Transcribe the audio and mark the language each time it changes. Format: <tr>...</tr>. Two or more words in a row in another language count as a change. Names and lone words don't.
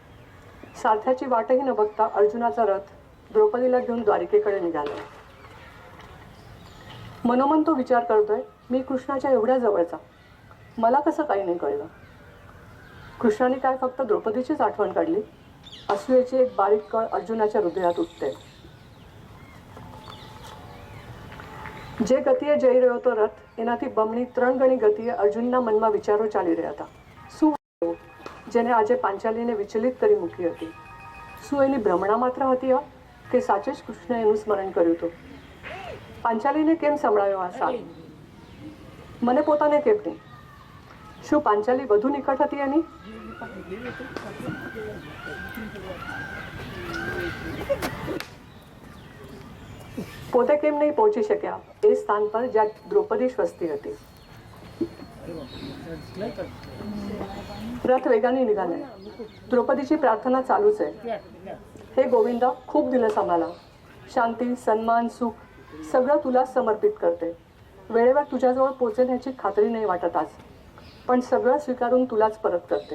<mr>सारथ्याची वाटही न बघता अर्जुनाचा रथ द्रौपदीला घेऊन द्वारिकेकडे निघाला. मनोमन तो विचार करतोय, मी कृष्णाच्या एवढ्या जवळचा, मला कसं काही नाही कळलं. कृष्णाने काय फक्त द्रौपदीचीच आठवण काढली? असूयाची एक बारीक कळ अर्जुनाच्या हृदयात उठते.</mr> <gu>જે ગતિએ જઈ રહ્યો હતો રથ, એનાથી બમણી 3 ગણી ગતિએ અર્જુનના મનમાં વિચારો ચાલી રહ્યા હતા. શું જેને આજે પાંચાલીને વિચલિત કરી મૂકી હતી? શું એની ભ્રમણા માત્ર હતી કે સાચે જ કૃષ્ણએ એનું સ્મરણ કર્યું હતું? પાંચાલીને કેમ સંભળાયો આ સાલ? મને પોતાને કેમ નહીં? શું પાંચાલી વધુ નિકટ હતી એની? પોતે કેમ નહીં પહોંચી શક્યા એ સ્થાન પર જ્યાં દ્રૌપદી સ્વસ્તી હતી?</gu> <mr>रथ वेगाने निघाले. द्रौपदीची प्रार्थना चालूच आहे. हे गोविंदा, खूप दिलंस आम्हाला. शांती, सन्मान, सुख सगळं तुलाच समर्पित करते. वेळेवर तुझ्याजवळ पोचेल ह्याची खात्री नाही वाटत आज, पण सगळं स्वीकारून तुलाच परत करते.</mr>